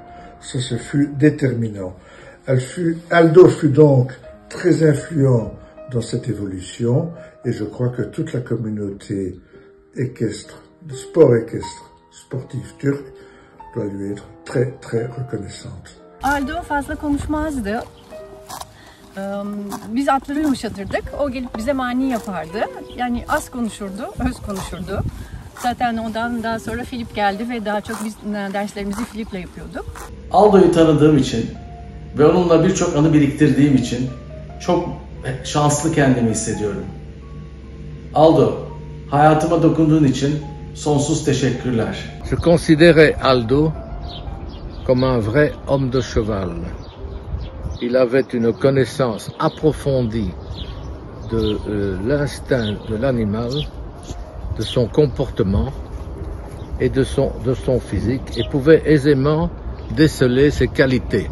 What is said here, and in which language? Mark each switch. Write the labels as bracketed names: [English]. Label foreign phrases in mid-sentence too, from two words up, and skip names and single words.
[French] Ça, ce fut déterminant. Aldo fut donc très influent dans cette évolution et je crois que toute la communauté équestre, de sport équestre, sportif turc, doit lui être très très reconnaissante. [Turkish] Aldo fazla konuşmazdı. Biz atları yumuşatırdık. O gelip bize mani yapardı. Yani az konuşurdu, öz konuşurdu. Zaten ondan daha sonra Filip geldi ve daha çok biz derslerimizi Filip'le yapıyorduk. Aldo'yu tanıdığım için ve onunla birçok anı biriktirdiğim için çok şanslı kendimi hissediyorum. Aldo, hayatıma dokunduğun için sonsuz teşekkürler. [French] Je considérais Aldo comme un vrai homme de cheval. Il avait une connaissance approfondie de l'instinct de l'animal, de son comportement et de son physique et pouvait aisément déceler ses qualités.